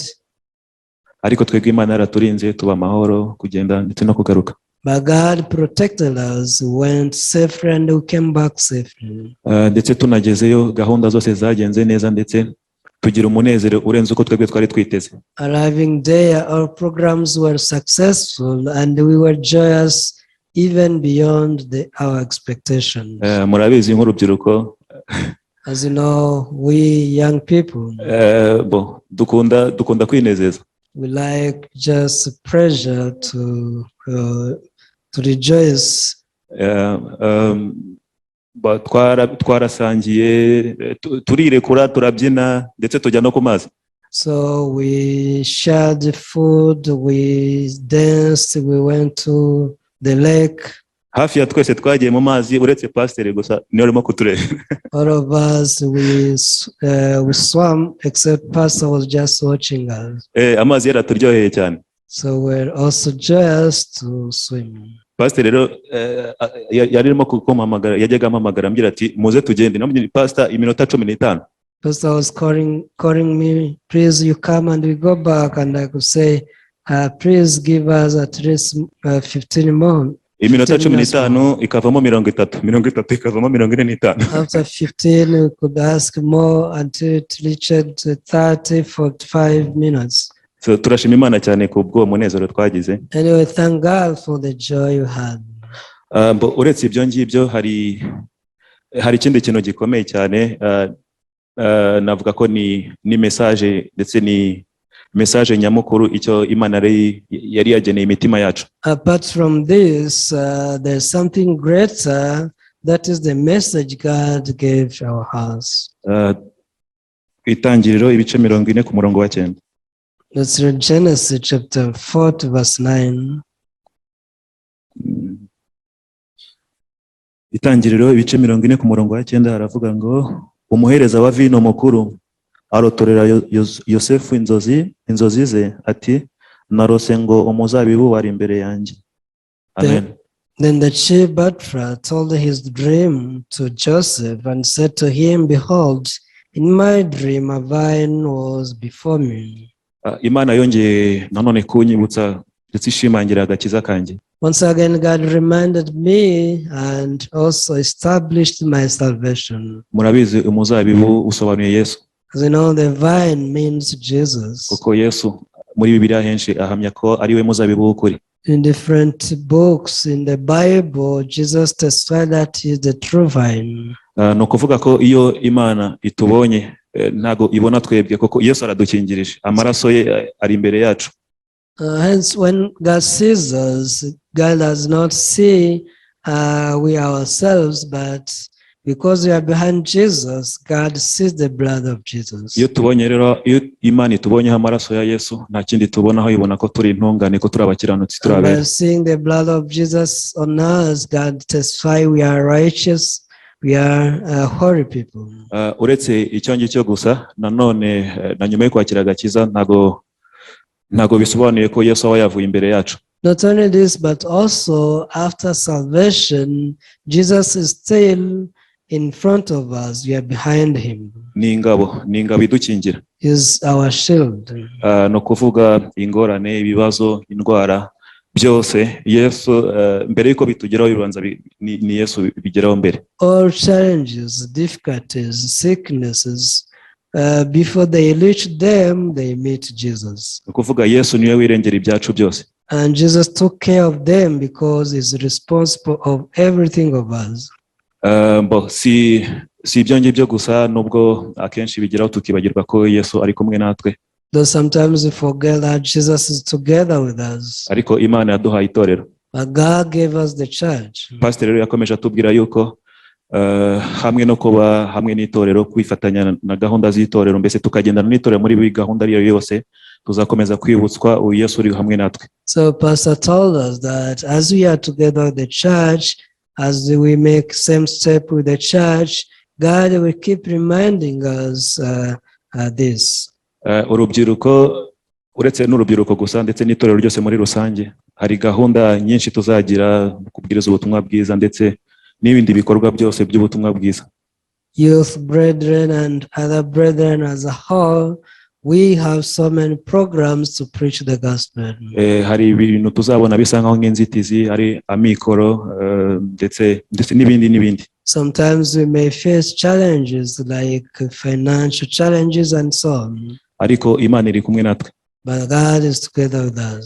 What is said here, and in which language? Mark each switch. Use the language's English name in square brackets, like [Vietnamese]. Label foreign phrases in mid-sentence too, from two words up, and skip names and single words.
[Kinyarwanda] Ariko twebwe Imana yaraturinze tuba amahoro kugenda ndetse no kugaruka. [English] But God protected us, we went safely and we came back safely. [Kinyarwanda] Ndetse tunagezeyo gahunda zose zagenze neza ndetse tugira umunezero urenze uko twebwe twari twiteze. [English] Arriving there, our programs were successful and we were joyous even beyond our expectations. [Kinyarwanda] Murabizi nk'urubyiruko. [English] As you know, we young people, [Kinyarwanda] dukunda kwinezeza. [English] We like just pleasure to rejoice. [Kinyarwanda] Twarasangiye, turirekura, turabyina ndetse tujya no ku mazi. [English] So we shared food, we danced, we went to the lake. [Kinyarwanda] Hafi ya twese twagiye mu mazi uretse pastor gusa niyo arimo kutureba. [English] All of us we swam except pastor was just watching us. [Kinyarwanda] Amazi yaraturyoheye cyane. [English] So we're also joyous to swim. [Kinyarwanda] Pastor rero yarimo kumpamagara, yajyaga ampamagara ambwira ati muze tugende. Namubwira pastor iminota 15. [English] Pastor was calling me, please you come and we go back, and I could say please give us at least 15 [Kinyarwanda] iminota [English] 15 minutes more. [Kinyarwanda] 15 ikavamo 30, 30 ikavamo 45. [English] After 15, we could ask more until it reached 30, 45 minutes. [Kinyarwanda] So turashima Imana cyane ku bw'uwo munezero twagize. [English] Anyway, thank God for the joy you had. [Kinyarwanda] Uretse ibyo ngibyo hari ikindi kintu gikomeye cyane, navuga ko ni message ndetse ni message nyamukuru icyo Imana yari yageneye imitima yacu. [English] Apart from this, there's something greater, that is the message God gave our hearts. [Kinyarwanda] Itangiriro ibice 40 ku murongo wa 9. [English] Let's read Genesis chapter 4 verse 9. [Kinyarwanda] Itangiriro ibice 40 ku murongo wa 9 haravuga ngo umuhereza wa vino mukuru arotorera Yosefu inzozi ze ati narose ngo umuzabibu wari imbere yanjye. Amen. [English] Then the chief butler told his dream to Joseph and said to him, behold, in my dream a vine was before me. [Kinyarwanda] Imana yongeye nanone kunyibutsa ndetse ishimangira agakiza kanjye. [English] Once again, God reminded me and also established my salvation. [Kinyarwanda] Murabizi umuzabibu usobanuye Yesu. [English] As you know, the vine means Jesus. [Kinyarwanda] Kuko Yesu muri Bibiliya henshi ahamya ko ari we muzabibu w'ukuri. [English] In different books in the Bible, Jesus testified that he is the true vine. [Kinyarwanda] No kuvuga ko iyo Imana itubonye ntago ibona twebwe kuko Yesu aradukingirije, amaraso ye ari imbere yacu. [English] Hence, when God sees us, God does not see we ourselves, but because we are behind Jesus, God sees the blood of Jesus. [Kinyarwanda] Iyo tubonye rero, iyo Imana itubonyeho amaraso ya Yesu, nta kindi tubonaho, ibona ko turi intungane, ko turi abakiranutsi, turi abera. [English] By seeing the blood of Jesus on us, God testifies we are righteous, we are holy people. [Kinyarwanda] Uretse icyo ngicyo gusa, nanone na nyuma yo kwakira agakiza ntago bisobanuye ko Yesu aba yavuye imbere yacu. [English] Not only this, but also after salvation, Jesus is still in front of us. We are behind him. [Kinyarwanda] Ni ingabo idukingira. [English] Is our shield. [Kinyarwanda] No kuvuga ingorane, ibibazo, indwara byose Yesu mbere yuko bitugeraho bibanza ni Yesu bigeraho mbere. [English] All challenges, difficulties, sicknesses, before they reach them, they meet Jesus. [Kinyarwanda] No kuvuga Yesu niwe wirengera ibyacu byose. [English] And Jesus took care of them because he's responsible of everything of us. [Kinyarwanda] Si ibyo ngibyo gusa, nubwo akenshi bigeraho tukibagirwa ko Yesu ari kumwe natwe. [English] Though sometimes we forget that Jesus is together with us. [Kinyarwanda] Ariko Imana yaduhaye itorero. [English] But God gave us the church. [Kinyarwanda] Pastor rero yakomeje atubwira yuko hamwe no kuba hamwe n'itorero, kwifatanya na gahunda z'itorero, mbese tukagendana n'itorero muri gahunda ariyo yose, tuzakomeza kwibutswa uyu Yesu uri hamwe natwe. [English] So Pastor told us that as we are together with the church, as we make same step with the church, God will keep reminding us this. [Kinyarwanda] Urubyiruko, uretse n'urubyiruko gusa ndetse n'itorero ryose muri rusange, hari gahunda nyinshi tuzagira kubwiriza ubutumwa bwiza ndetse n'ibindi bikorwa byose by'ubutumwa bwiza. [English] Youth brethren and other brethren as a whole, we have so many programs to preach the gospel. [Kinyarwanda] Hari ibintu tuzabona bisa nkaho nk'inzitizi, ari amikoro ndetse n'ibindi. [English] Sometimes we may face challenges like financial challenges and so on. [Kinyarwanda] Ariko Imana iri kumwe natwe. [English] But God is together with us.